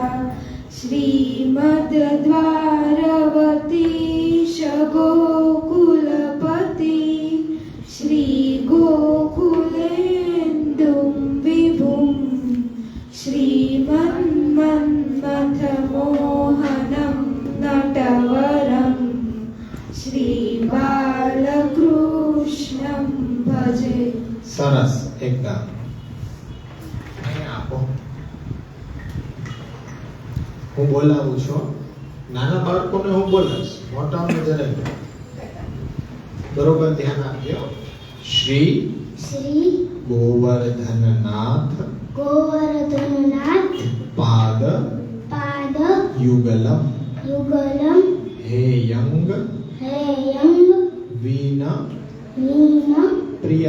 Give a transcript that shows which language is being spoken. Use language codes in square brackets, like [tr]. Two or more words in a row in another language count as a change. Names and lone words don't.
[sa] श्रीमद्द्वारवतीश गोकुलपति श्री गोकुलेन्दुं विभुं श्रीमन्मन्मथमोहनं नटवरं श्रीबालकृष्णं भजे [gu] સરસ એકદમ અહીં આપો હું બોલાવું છું નાના બાળકોને હું બોલાવીશ મોટાઓને જરાય નહીં. બરોબર ધ્યાન આપજો શ્રી [sa] श्री गोवर्धननाथ गोवर्धननाथ पाद पाद युगलम युगलम हेयं हेयं वीन वीणा प्रियं